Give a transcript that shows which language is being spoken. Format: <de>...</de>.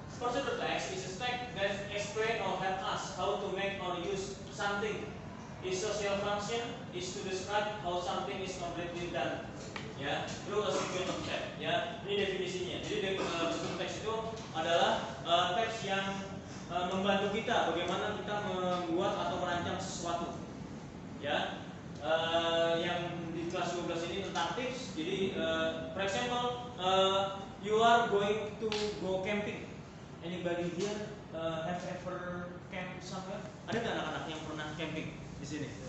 <en>Procedure text is a text that explain or help us how to make or use something. Its social function is to describe how something is completely done, ya, through a sequence of steps.</en> <id>Ya, ini definisinya. Jadi procedure text itu adalah teks yang membantu kita bagaimana kita membuat atau merancang sesuatu. Ya, yang di kelas 12 ini tentang tips. Jadi,</id> <en>for example, you are going to go camping. Anybody here have ever camp somewhere?</en> <id>Ada nggak anak-anak yang pernah camping di sini?</id>